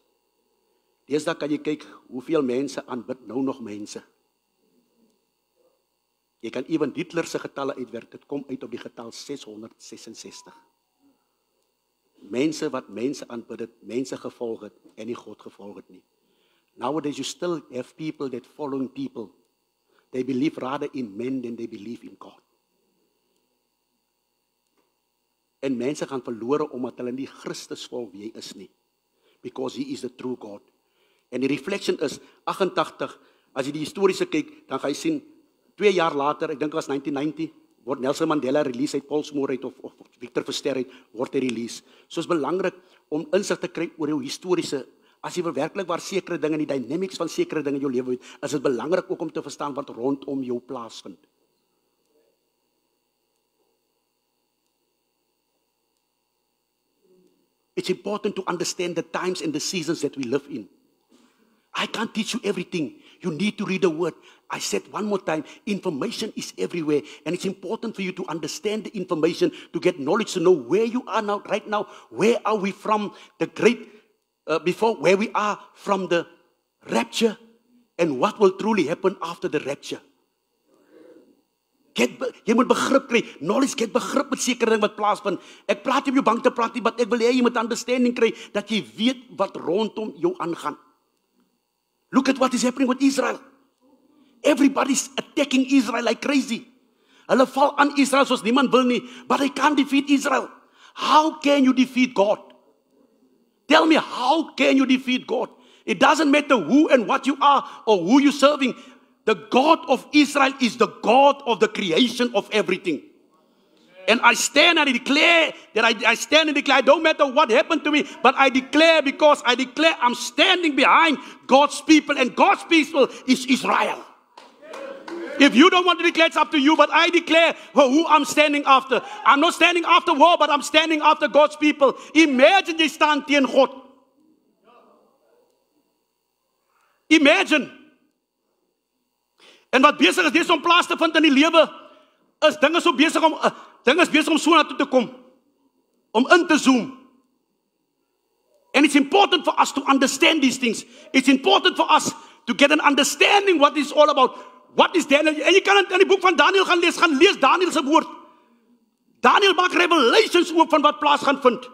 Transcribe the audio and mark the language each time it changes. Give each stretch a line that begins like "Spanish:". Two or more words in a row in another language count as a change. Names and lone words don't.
Afrikaans: Deesdae kan jy kyk hoeveel mense aanbid nou nog mense. Jy kan ewen Hitler se getalle uitwerk, dit kom uit op die getal 666. Mense wat mense aanbid het, mense gevolg het en nie God gevolg het nie.
English: Nowadays you still have people that following people. They believe rather in men than they believe in God.
Afrikaans: En mense gaan verlore omdat hulle nie Christus volg wie hy is nie.
English: Because he is the true God.
Afrikaans: En die reflection is 88, as jy die historiese kyk, dan gaan jy sien 2 jaar later, ek dink was 1990, word Nelson Mandela release uit Pollsmoor uit of Victor Verster uit, word hy release. So is belangrik om insig te kry oor jou historiese, as jy werklik waar sekere dinge, die dynamics van sekere dinge in jou lewe weet, is dit belangrik ook om te verstaan wat rondom jou plaasvind.
English: It's important to understand the times and the seasons that we live in. I can't teach you everything. You need to read the word. I said one more time, information is everywhere. And it's important for you to understand the information, to get knowledge, to know where you are now, right now. Where are we from the great, before, where we are from the rapture, and what will truly happen after the rapture.
Afrikaans: Jy moet begrip kry. Knowledge, get begrip met sekere ding wat plaasvind. Ek praat nie om jou bang te praat nie, maar ek wil hê jy moet understanding kry, dat jy weet wat rondom jou aangaan.
English: Look at what is happening with Israel. Everybody's attacking Israel like crazy.
Afrikaans: Hulle val aan Israel soos niemand wil nie,
English: but they can't defeat Israel. How can you defeat God? Tell me, how can you defeat God? It doesn't matter who and what you are or who you're serving. The God of Israel is the God of the creation of everything. And I stand and I declare that I stand and declare, don't matter what happened to me, but I declare, because I declare I'm standing behind God's people, and God's people is Israel. If you don't want to declare, it's up to you, but I declare who I'm standing after. I'm not standing after war, but I'm standing after God's people.
Afrikaans: Imagine jy staan teen God. Imagine. En wat besig is dis om plaas te vind in die lewe, is dinge so besig om so na toe te kom, om in te zoom.
English: And it's important for us to understand these things. It's important for us to get an understanding what it's all about. What is Daniel?
Afrikaans: En jy kan in die boek van Daniel gaan lees Daniel se woord. Daniel maak revelations oop van wat plaas gaan vind.